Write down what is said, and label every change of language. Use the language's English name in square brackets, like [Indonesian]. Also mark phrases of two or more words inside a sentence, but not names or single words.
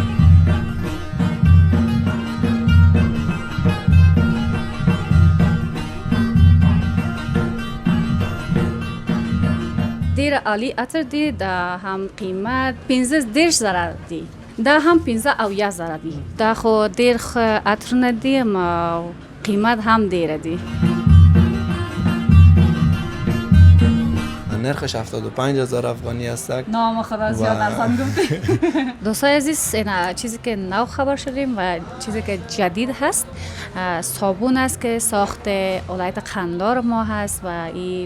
[Pashto] ډیر عالی عطر دی، دا هم قیمت 15 زره دی، دا هم 15 زره دی. دا خو ډیر عطرونه دی، ما قیمت هم ډیر دی. [Persian] نرخش 75,000 افغانی است. نام خدا زیاد ارزان گفتی. دوستای عزیز، این چیزی که نو خبر شدیم و چیزی که جدید هست صابون است که ساخت ولایت قندهار ما هست و این